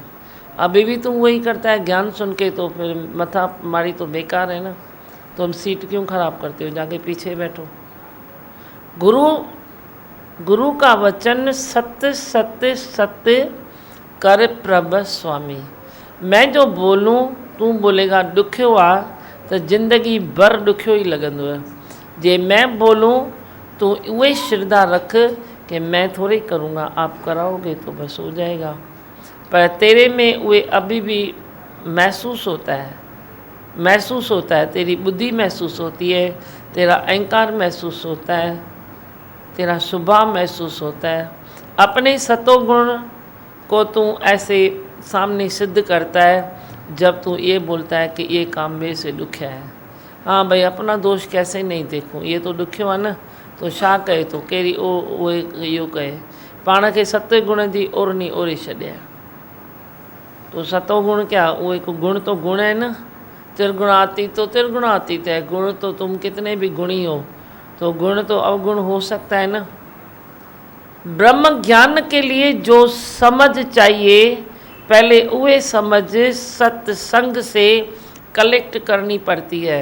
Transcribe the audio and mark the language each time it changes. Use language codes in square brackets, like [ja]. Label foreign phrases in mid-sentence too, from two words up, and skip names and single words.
[hi] अभी भी तुम वही करता है ज्ञान सुन के, तो फिर मथा मारी तो बेकार है ना। तुम सीट क्यों खराब करते हो? जाके पीछे बैठो। गुरु का वचन सत्य सत्य सत्य कर प्रभ स्वामी। मैं जो बोलूं तू बोलेगा [sd] ॾुखियो आहे त ज़िंदगी भर ॾुखियो ई लॻंदो आहे। [hi] जे मैं बोलूं तो उहे श्रद्धा रख कि मैं थोड़ी करूँगा, आप कराओगे तो बस हो जाएगा। पर तेरे में उहे अभी भी महसूस होता है, महसूस होता है। तेरी बुद्धि महसूस होती है, तेरा अहंकार महसूस होता है, तेरा स्वभाव महसूस होता है। अपने सतोगुण को तू ऐसे सामने सिद्ध करता है जब तू ये बोलता है कि ये काम मेरे से दुखिया है। हाँ भाई अपना दोष कैसे नहीं देखूं, ये तो [sd] ॾुखियो आहे न। तो छा कहे तो कहिड़ी उहे इहो कहे, पाण खे सत गुण जी ओरनी ओरे छॾिया। [hi] तो सतो गुण क्या, वो एक गुण तो गुण है ना, त्रिगुणातीत तो त्रिगुणातीत है। गुण तो तुम कितने भी गुणी हो, तो गुण तो अवगुण हो सकता है ना। ब्रह्म ज्ञान के लिए जो समझ चाहिए, पहले वह समझ सत्संग से कलेक्ट करनी पड़ती है।